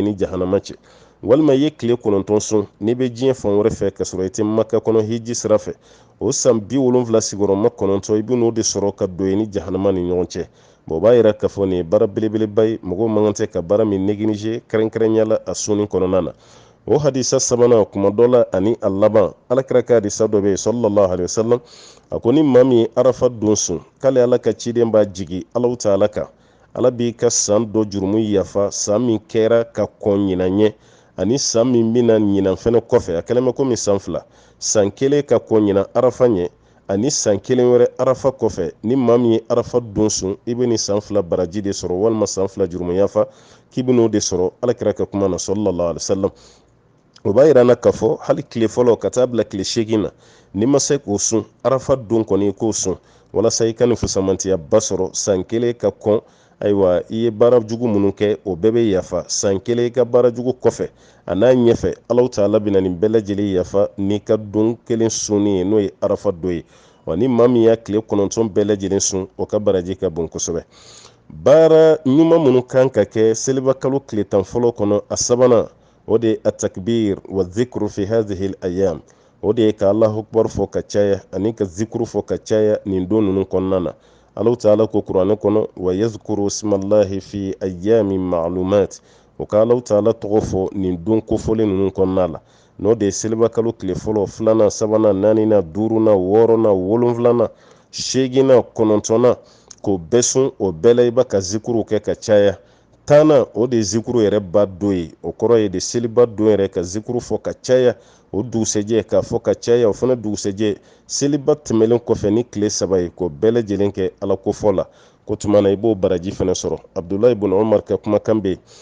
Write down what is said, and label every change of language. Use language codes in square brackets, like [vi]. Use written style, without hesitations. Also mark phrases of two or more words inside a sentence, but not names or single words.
[bm] ni jahanama cɛ walima i ye tile 9 sun n'i bɛ diɲɛ fan wɛrɛ fɛ ka sɔrɔ i tɛ Maka kɔnɔ hiji sira fɛ o san 70 sigiyɔrɔma 9 i bɛ n'o de sɔrɔ ka don i ni jahanama ni ɲɔgɔn cɛ o b'a yira k'a fɔ nin ye baara belebeleba ye mɔgɔw man kan tɛ ka baara min négliger kɛrɛnkɛrɛnya la a sunni kɔnɔna na o hadisa sabanan kuma dɔ la ani a laban alakira ka hadisa dɔ bɛ yen [ar] صلى الله عليه وسلم [bm] a ko ni maa min ye arafa don sun k'ale Ala ka ciden b'a jigi Alahu Ta'ala kan Ala b'i ka san dɔ jurumu yafa san min kɛra ka kɔn ɲinan ɲɛ ani san min bɛna ɲinan fɛnɛ kɔfɛ a kɛlen bɛ komi san 2 san 1 ka kɔn ɲinan arafa ɲɛ ani san 1 wɛrɛ arafa kɔfɛ ni maa min ye arafa don sun i bɛ ni san 2 baraji de sɔrɔ walima san 2 jurumu yafa k'i bɛ n'o de sɔrɔ alakira ka kuma na [ar] صلى الله عليه وسلم [bm] o b'a yira na k'a fɔ hali tile fɔlɔ ka taa bila tile 8 na ni ma se k'o sun arafa don kɔni i k'o sun walasa i ka nin fusamantiya ba sɔrɔ san 1 ka kɔn ayiwa i ye baara jugu minnu kɛ o bɛɛ bɛ yafa san 1 i ka baara jugu kɔfɛ a n'a ɲɛfɛ Alahu Ta'ala bɛna nin bɛɛ lajɛlen yafa n'i ka don kelen sunni ye n'o ye arafa don ye wa ni maa min y'a tile 9 bɛɛ lajɛlen sun o ka baraji ka bon kosɛbɛ baara ɲuman minnu kan ka kɛ seliba kalo tile 10 fɔlɔ kɔnɔ a sabanan o de ye [ar] التكبير والذكر في هذه الأيام [bm] o de ye ka [ar] الله أكبر [bm] fɔ ka caya ani ka zikru fɔ ka caya nin don ninnu kɔnɔna na Alahu Ta'ala ko kuranɛ kɔnɔ [ar] ويذكروا اسم الله في أيام معلومات [bm] o ka Alahu Ta'ala tɔgɔ fɔ nin don kofɔlen ninnu kɔnɔna la n'o de ye seliba kalo tile fɔlɔ filanan sabanan naaninan duurunan wɔɔrɔnan wolonfilanan 8nan 9nan k'o bɛɛ sun o bɛɛ la i b'a ka zikuru kɛ ka caya 10nan o de ye zikuru yɛrɛ ba don ye o kɔrɔ ye de seliba don yɛrɛ ka zikuru fɔ ka caya o dugusɛjɛ k'a fɔ ka caya o fana dugusɛjɛ seliba tɛmɛlen kɔfɛ ni tile 3 ye k'o bɛɛ lajɛlen kɛ Ala kofɔ la ko tuma na i b'o baraji fana sɔrɔ Abdulahi ibn Umar ka kumakan bɛ yen